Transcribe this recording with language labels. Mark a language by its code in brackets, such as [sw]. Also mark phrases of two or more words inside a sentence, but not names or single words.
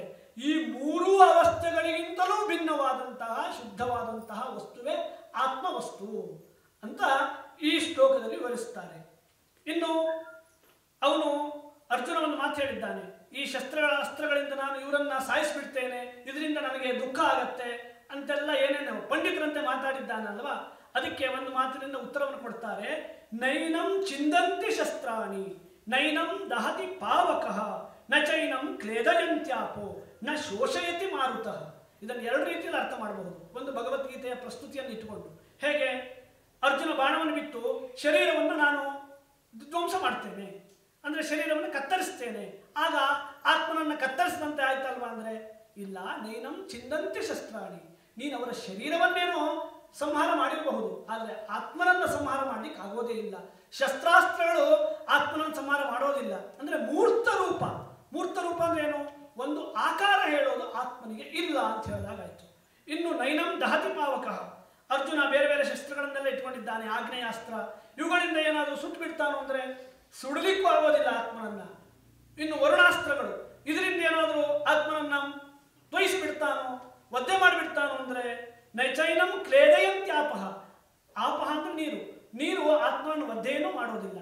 [kn] ಈ ಮೂರೂ ಅವಸ್ಥೆಗಳಿಗಿಂತಲೂ ಭಿನ್ನವಾದಂತಹ ಶುದ್ಧವಾದಂತಹ ವಸ್ತುವೇ ಆತ್ಮವಸ್ತು ಅಂತ ಈ ಶ್ಲೋಕದಲ್ಲಿ ವಿವರಿಸ್ತಾರೆ. ಇನ್ನು ಅವನು ಅರ್ಜುನವನ್ನು ಮಾತು ಹೇಳಿದ್ದಾನೆ, ಈ ಅಸ್ತ್ರಗಳಿಂದ ನಾನು ಇವರನ್ನ ಸಾಯಿಸಿಬಿಡ್ತೇನೆ, ಇದರಿಂದ ನನಗೆ ದುಃಖ ಆಗತ್ತೆ ಅಂತೆಲ್ಲ ಏನೇನು ಪಂಡಿತರಂತೆ ಮಾತಾಡಿದ್ದಾನಲ್ವಾ? ಅದಕ್ಕೆ ಒಂದು ಮಾತಿನಿಂದ ಉತ್ತರವನ್ನು ಕೊಡ್ತಾರೆ. [sa] ನೈನಂ ಚಿಂದಂತಿ ಶಸ್ತ್ರಾಣಿ ನೈನಂ ದಹತಿ ಪಾವಕಃ ನ ಚೈನಂ ಕ್ಲೇದಯಂತ್ಯಾಪೋ ನ ಶೋಷಯತಿ ಮಾರುತಃ. [kn] ಇದನ್ನು ಎರಡು ರೀತಿಯಲ್ಲಿ ಅರ್ಥ ಮಾಡಬಹುದು. ಒಂದು ಭಗವದ್ಗೀತೆಯ ಪ್ರಸ್ತುತಿಯನ್ನು ಇಟ್ಟುಕೊಂಡು, ಹೇಗೆ ಅರ್ಜುನ ಬಾಣವನ್ನು ಬಿಟ್ಟು ಶರೀರವನ್ನು ನಾನು ಧ್ವಂಸ ಮಾಡ್ತೇನೆ ಅಂದರೆ ಶರೀರವನ್ನು ಕತ್ತರಿಸ್ತೇನೆ, ಆಗ ಆತ್ಮನನ್ನು ಕತ್ತರಿಸಿದಂತೆ ಆಯ್ತಲ್ವಾ ಅಂದರೆ ಇಲ್ಲ. [sa] ನೈನಂ ಚಿಂದಂತಿ ಶಸ್ತ್ರಾಣಿ, [kn] ನೀನು ಅವರ ಶರೀರವನ್ನೇನೋ ಸಂಹಾರ ಮಾಡಿರಬಹುದು, ಆದರೆ ಆತ್ಮನನ್ನು ಸಂಹಾರ ಮಾಡಲಿಕ್ಕೆ ಆಗೋದೇ ಇಲ್ಲ. ಶಸ್ತ್ರಾಸ್ತ್ರಗಳು ಆತ್ಮನನ್ನು ಸಂಹಾರ ಮಾಡೋದಿಲ್ಲ. ಅಂದರೆ ಮೂರ್ತ ರೂಪ. ಮೂರ್ತ ರೂಪ ಅಂದ್ರೆ ಏನು? ಒಂದು ಆಕಾರ ಹೇಳೋದು ಆತ್ಮನಿಗೆ ಇಲ್ಲ ಅಂತ ಹೇಳಿದಾಗಾಯ್ತು. ಇನ್ನು [sa] ನೈನಂ ದಹತಿ ಪಾವಕಃ, [kn] ಅರ್ಜುನ ಬೇರೆ ಬೇರೆ ಶಸ್ತ್ರಗಳನ್ನೆಲ್ಲ ಇಟ್ಕೊಂಡಿದ್ದಾನೆ, ಆಗ್ನೇಯಾಸ್ತ್ರ, ಇವುಗಳಿಂದ ಏನಾದರೂ ಸುಟ್ಟು ಬಿಡ್ತಾನೋ ಅಂದರೆ ಸುಡಲಿಕ್ಕೂ ಆಗೋದಿಲ್ಲ ಆತ್ಮನನ್ನ. ಇನ್ನು ವರುಣಾಸ್ತ್ರಗಳು, ಇದರಿಂದ ಏನಾದರೂ ಆತ್ಮನನ್ನ ತ್ವಯಿಸಿ ಬಿಡ್ತಾನೋ, ಒದ್ದೆ ಮಾಡಿಬಿಡ್ತಾನೋ ಅಂದರೆ [sa] ನೈಚೈನಂ ಕ್ಲೇದಯಂತ್ಯಾಪಹ, [kn] ಆಪಹ ಅಂದ್ರೆ ನೀರು, ನೀರು ಆತ್ಮನನ್ನು ಒದ್ದೆಯೂ ಮಾಡೋದಿಲ್ಲ.